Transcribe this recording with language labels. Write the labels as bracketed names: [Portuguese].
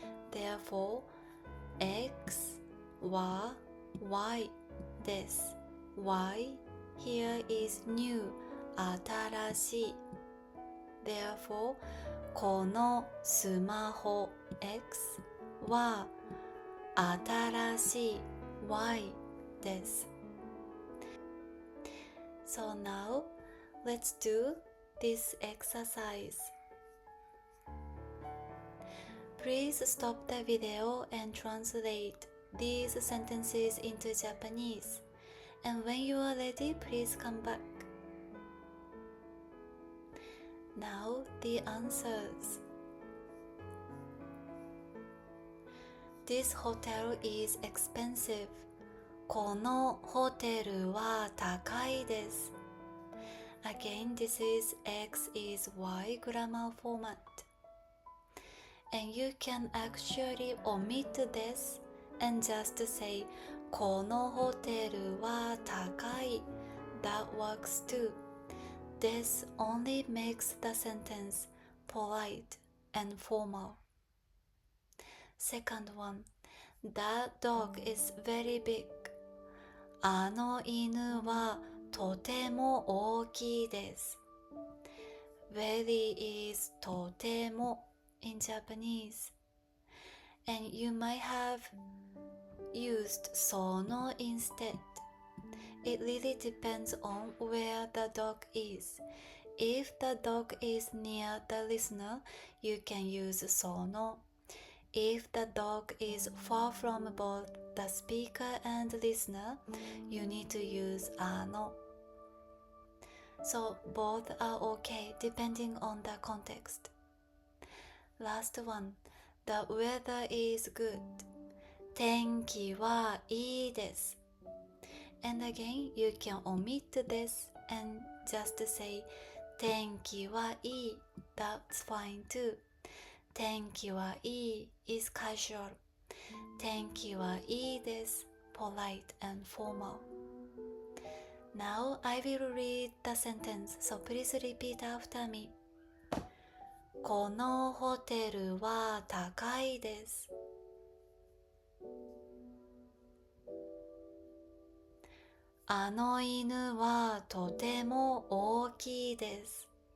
[English] Therefore, [Japanese] X は Y です。 [English] Y here is new 新しい。 Therefore, [Japanese] このスマホ X は新しい Y です。 [English] So now, let's do this exercise. Please stop the video and translate these sentences into Japanese. And when you are ready, please come back. Now the answers. This hotel is expensive. [Japanese] このホテルは高いです。 [English] Again, this is X is Y grammar format. And you can actually omit this and just say [Japanese] このホテルは高い. [English] That works too. This only makes the sentence polite and formal. Second one, that dog is very big. [Japanese] あの犬はとても大きいです。 [English] Very is とても in Japanese. And you might have used その instead. It really depends on where the dog is. If the dog is near the listener, you can use その. If the dog is far from both the speaker and listener, you need to use あの. So both are okay depending on the context. Last one, the weather is good. [Japanese] 天気はいいです。 [English] And again, you can omit this and just say [Japanese] 天気はいい. [English] That's fine too. [Japanese] 天気はいい [English] is casual. [Japanese] 天気はいいです [English] polite and formal. Now I will read the sentence, so please repeat after me. [Japanese] このホテルは高いです。あの犬はとても大きいです。